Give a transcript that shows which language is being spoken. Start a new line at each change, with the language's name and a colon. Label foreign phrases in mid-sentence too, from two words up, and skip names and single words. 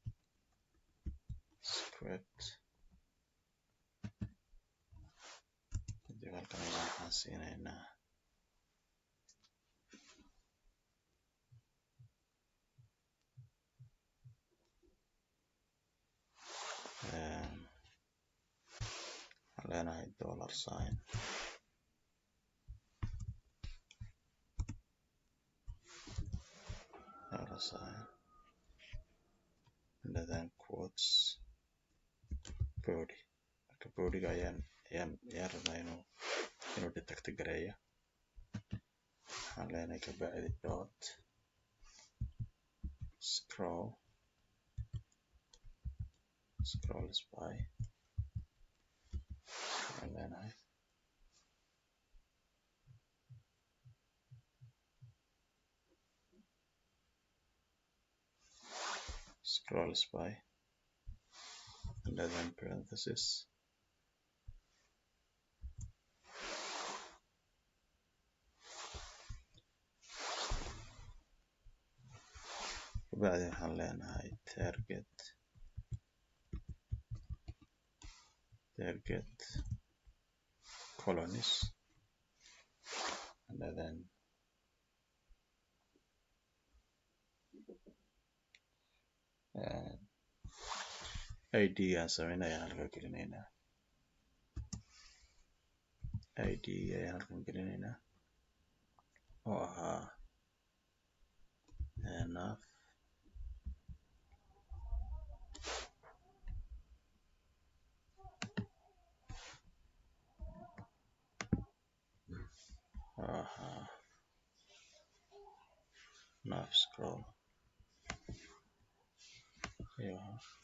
Somali: script kadib halkan ayaa waxaan siinaynaa waxaan leenahay $sign
English: and then quotes
Somali: body marka bodyga ayaan rabnaa inuu detect gareeyo waxaan leenahay kabacdi dot scroll spy waxaan leenahay scroll spy
English: and then parenthesis
Somali: kabacdi waxaan leenahay target colonies
English: and then
Somali: id aan sameynayaan halkan gelinaynaa id ayaan halkan gelinaynaa oo ahaa nav nav scroll yeah.